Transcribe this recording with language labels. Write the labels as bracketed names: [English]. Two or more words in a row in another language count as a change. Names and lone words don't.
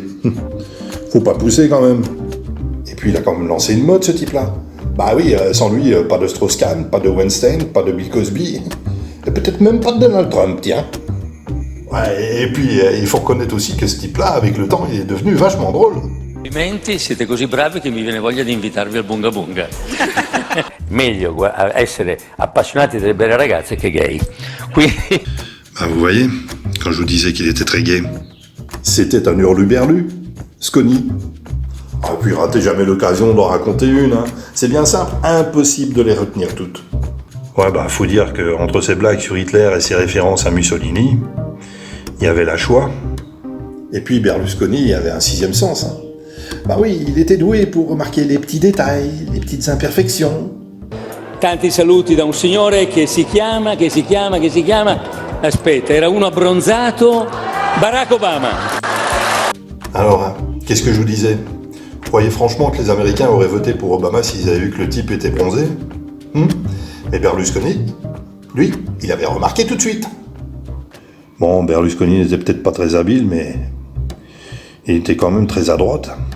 [French] Faut pas pousser, quand même. Et puis, il a quand même lancé une mode, ce type-là. Bah oui, sans lui, pas de Strauss-Kahn, pas de Weinstein, pas de Bill Cosby, et peut-être même pas de Donald Trump, tiens. Ouais, et puis, il faut reconnaître aussi que ce type-là, avec le temps, il est devenu vachement drôle. [Italian] Complimenti, siete così bravi che mi viene voglia di invitarvi al bunga bunga. Meglio essere appassionati delle belle ragazze che gay. Quindi... [French] Bah vous voyez, quand je vous disais qu'il était très gay, c'était un hurluberlu, Sconi. Ah, puis ratez jamais l'occasion d'en raconter une, hein. C'est bien simple, impossible de les retenir toutes. Ouais, bah faut dire qu'entre ses blagues sur Hitler et ses références à Mussolini, il y avait la Shoah. Et puis Berlusconi avait un 6e sens, hein. Bah oui, il était doué pour remarquer les petits détails, les petites imperfections. [Italian] Tanti saluti da un signore che si chiama... Aspetta, era uno abbronzato... Barack Obama. [French] Alors, hein, qu'est-ce que je vous disais? Vous croyez franchement que les Américains auraient voté pour Obama s'ils avaient vu que le type était bronzé? Mais Berlusconi, lui, il avait remarqué tout de suite. Bon, Berlusconi n'était peut-être pas très habile, mais il était quand même très à droite.